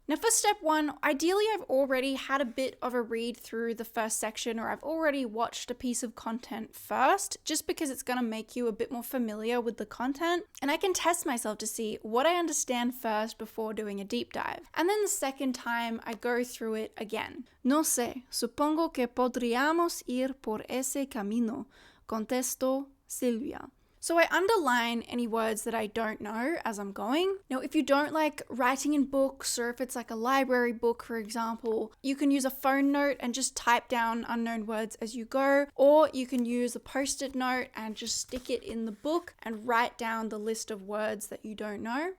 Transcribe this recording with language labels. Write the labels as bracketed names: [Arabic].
[English] Now for step one, ideally I've already had a bit of a read through the first section, or I've already watched a piece of content first, just because it's gonna make you a bit more familiar with the content, and I can test myself to see what I understand first before doing a deep dive. And then the second time I go through it again. [Spanish] No sé, supongo que podríamos ir por ese camino, contestó Silvia. [English] So I underline any words that I don't know as I'm going. Now, if you don't like writing in books, or if it's like a library book, for example, you can use a phone note and just type down unknown words as you go, or you can use a post-it note and just stick it in the book and write down the list of words that you don't know.